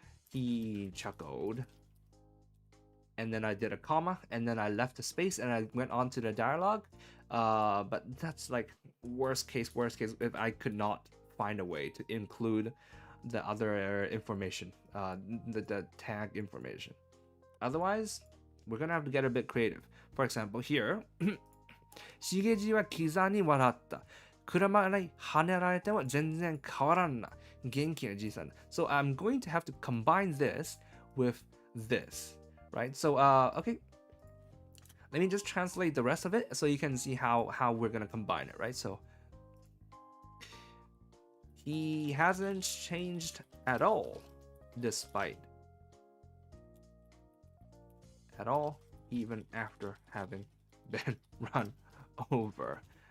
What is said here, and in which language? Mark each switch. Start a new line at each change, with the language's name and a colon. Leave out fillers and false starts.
English: He chuckled, and then I did a comma, and then I left the space, and I went on to the dialogue. But that's like worst case if I could not find a way to include the other information, the tag information. Otherwise, we're gonna have to get a bit creative.
Japanese: For example, here, しげじはキザに笑った。車に跳ねられても全然変わらんな。元気なじいさん。
English: So I'm going to have to combine this with this, right? So, okay. Let me just translate the rest of it so you can see how we're gonna combine it, right? So, he hasn't changed at all, despite at all, even after having been run over.